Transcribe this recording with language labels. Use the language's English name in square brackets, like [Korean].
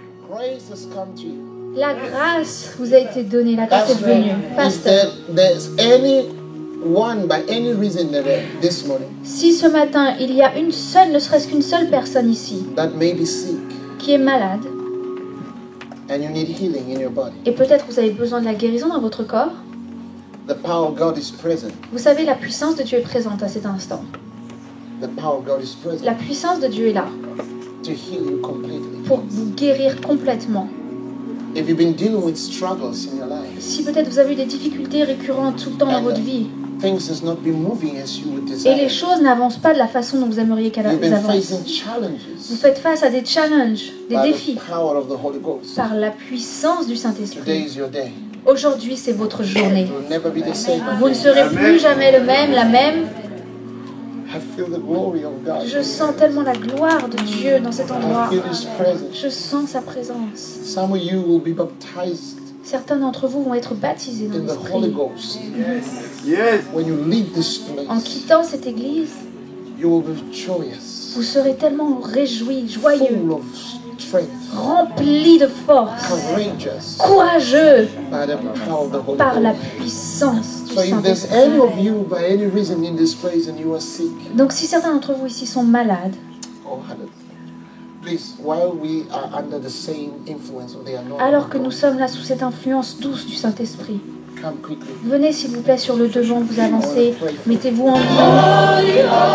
[English] Grace has come to you. [French] La grâce vous a été donnée, la grâce [English] That's [French] est venue. [English] if [French] Pasteur, [English] there's anyone by any reason this morning [French] si ce matin il y a une seule, ne serait-ce qu'une seule personne ici [English] that may be sick [French] qui est malade, [English] and you need healing in your body, [French] et peut-être vous avez besoin de la guérison dans votre corps, [English] the power of God is present. [French] vous savez, la puissance de Dieu est présente à cet instant. [English] The power of God is present [French] La puissance de Dieu est là [English] to heal you completely. [French] pour vous guérir complètement. [English] If you've been dealing with struggles in your life, [French] Si peut-être vous avez eu des difficultés récurrentes tout le temps dans votre vie, [English] things has not been moving as you would [French] et les [English] desire. [French] choses n'avancent pas de la façon dont vous aimeriez qu'elles [English] You've been [French] avancent. [English] facing [French] Vous [English] challenges [French] faites face à des challenges, des [English] by [French] défis, [English] the power of the Holy Ghost. [French] par la puissance du [English] Today [French] Saint-Esprit. [English] is your day. [French] Aujourd'hui, c'est votre journée. [English] It will never be the same. [French] Vous ne serez plus jamais le même, la même. [English] I feel the glory of God. [French] Je sens tellement la gloire de Dieu dans cet endroit. [English] I feel His presence. [French] Je sens sa présence. [English] Some of you will be baptized [French] Certains d'entre vous vont être baptisés dans [English] in the Holy [French] l'Esprit. [English] Ghost. Yes. When you leave this [French] En [English] place, [French] quittant cette église, [English] you will be joyous, [French] vous serez tellement réjouis, joyeux, [English] full of strength, [French] remplis de force, [English] courageous [French] courageux [English] by the power of the Holy [French] par la [English] Ghost. [French] puissance du [English] So if there's [French] Saint-Esprit. [English] any of you by any reason in this place and you are sick, [French] Donc si certains d'entre vous ici sont malades, [English] oh hallelujah. Please, while we are under the same influence of the anointing, [French] alors que nous sommes là sous cette influence douce du Saint-Esprit, [English] come quickly. [French] venez s'il vous plaît sur le devant, vous avancez, mettez-vous en prière.